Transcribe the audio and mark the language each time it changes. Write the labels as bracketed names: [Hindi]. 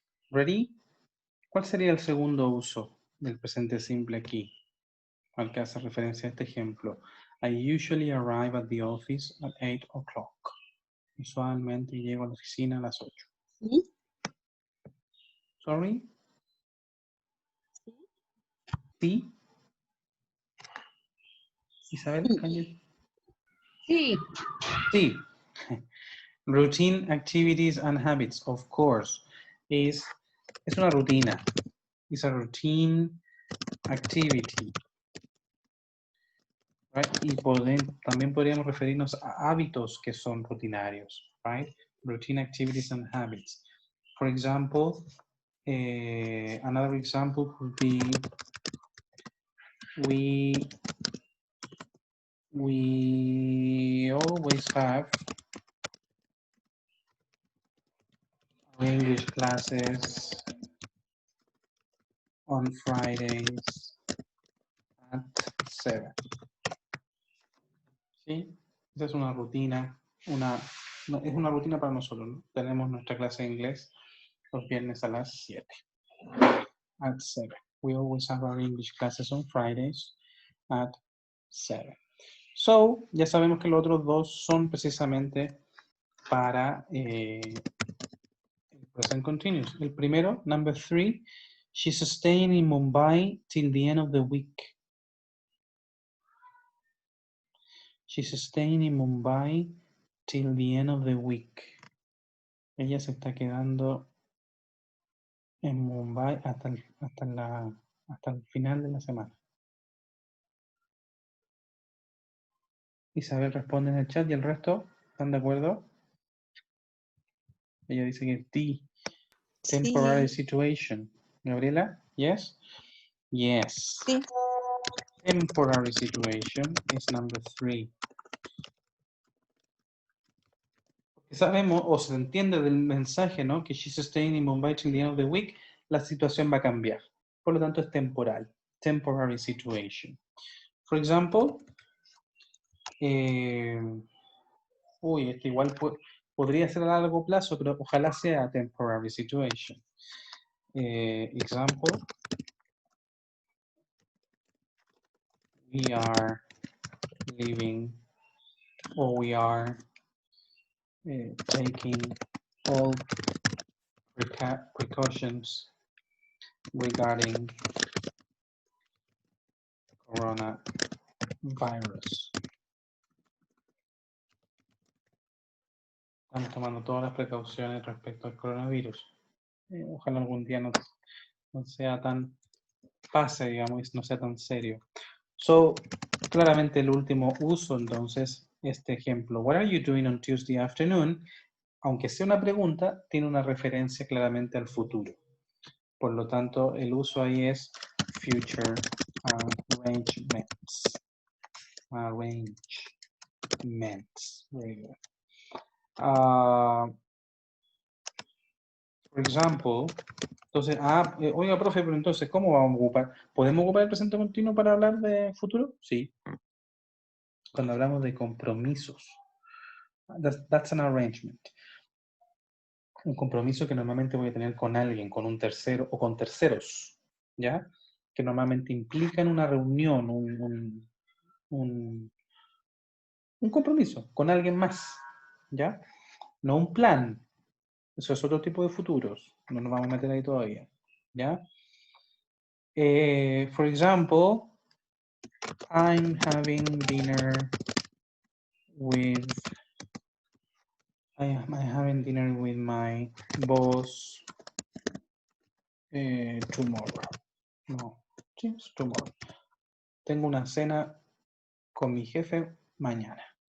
[English] Ready? [Spanish] ¿Cuál sería el segundo uso del presente simple aquí? Al que hace referencia a este ejemplo. [English] I usually arrive at the office at 8 o'clock. [Spanish] Usualmente llego a la oficina a las 8. ¿Sí? [English] Sorry? [Spanish] Sí. [English] Isabel, can you? [Spanish] Sí, [English] Sí. Routine activities and habits, of course, [Spanish] es una rutina. [English] It's a routine activity. Right? [Spanish] Y también podríamos referirnos a hábitos que son rutinarios, right? [English] Routine activities and habits. For example, another example could be we always have English classes on Fridays at 7. [Spanish] ¿Sí? Esa es una rutina, es una rutina para nosotros, ¿no? Tenemos nuestra clase de inglés los viernes a las 7. [English] At 7. We always have our English classes on Fridays at 7. [Spanish] So, ya sabemos que los otros dos son precisamente para el present continuous. El primero, [English] number 3, she's staying in Mumbai till the end of the week. She's staying in Mumbai till the end of the week. [Spanish] Ella se está quedando en Mumbai hasta el final de la semana. Isabel responde en el chat y el resto, ¿están de acuerdo? Ella dice que T, [English] temporary situation. Gabriela, yes? Yes. [Spanish] Sí. [English] Temporary situation is number 3. [Spanish] Sabemos o se entiende del mensaje, ¿no? Que [English] she's staying in Mumbai till the end of the week, [Spanish] la situación va a cambiar. Por lo tanto, es temporal. [English] Temporary situation. [Spanish] For example, este igual podría ser a largo plazo, pero ojalá sea [English] temporary situation. Example, we are living, or we are taking all precautions regarding coronavirus. [Spanish] Estamos tomando todas las precauciones respecto al coronavirus. Ojalá algún día no sea tan pase, digamos, no sea tan serio. So, claramente el último uso, entonces, este ejemplo. [English] What are you doing on Tuesday afternoon? [Spanish] Aunque sea una pregunta, tiene una referencia claramente al futuro. Por lo tanto, el uso ahí es [English] future arrangements. Arrangements. Very good. For example, [Spanish] entonces, oiga, profe, pero entonces, ¿cómo vamos a ocupar? ¿Podemos ocupar el presente continuo para hablar de futuro? Sí. Cuando hablamos de compromisos. [English] That's an arrangement. [Spanish] Un compromiso que normalmente voy a tener con alguien, con un tercero o con terceros, ¿ya? Que normalmente implican una reunión, un compromiso con alguien más, ¿ya? No un plan. Eso es otro tipo de futuros. No nos vamos a meter ahí todavía, ¿ya? [English] For example, I'm having dinner with my boss tomorrow. [Spanish] No, sí, tomorrow. Tengo una cena con mi jefe mañana.